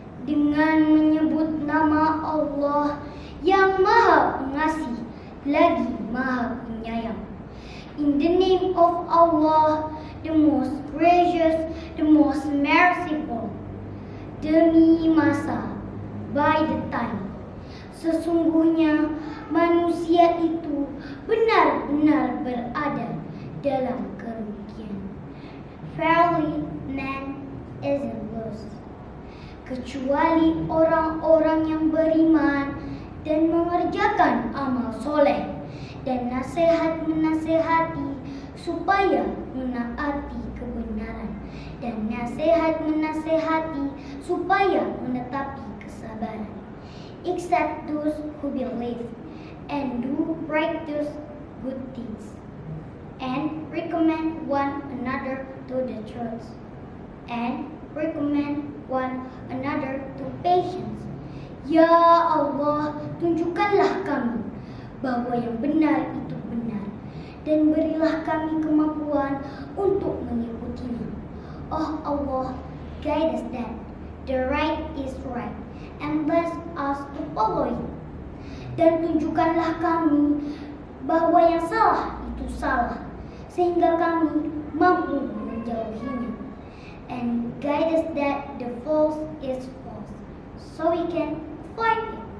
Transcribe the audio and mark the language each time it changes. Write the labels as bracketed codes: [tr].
[id] Dengan menyebut nama Allah yang Maha Pengasih lagi Maha Penyayang. [en] In the name of Allah, the most gracious, the most merciful. [id] Demi masa, [en] by the time, [id] sesungguhnya manusia itu benar-benar berada dalam kerugian. [en] Verily, man is lost. [id] Kecuali orang-orang yang beriman dan mengerjakan amal soleh dan nasihat-menasehati supaya menaati kebenaran dan nasihat-menasehati supaya menetapi kesabaran. [en] Except those who believe and do practice good deeds and recommend one another to the truth and recommend one another to patience. [id] Ya Allah, tunjukkanlah kami bahwa yang benar itu benar dan berilah kami kemampuan untuk mengikutinya. [en] Oh Allah, guide us that the right is right and bless us to follow it. [id] Dan tunjukkanlah kami bahwa yang salah itu salah sehingga kami mampu menjauhinya. [en] And guide us that the false is false so we can fight it.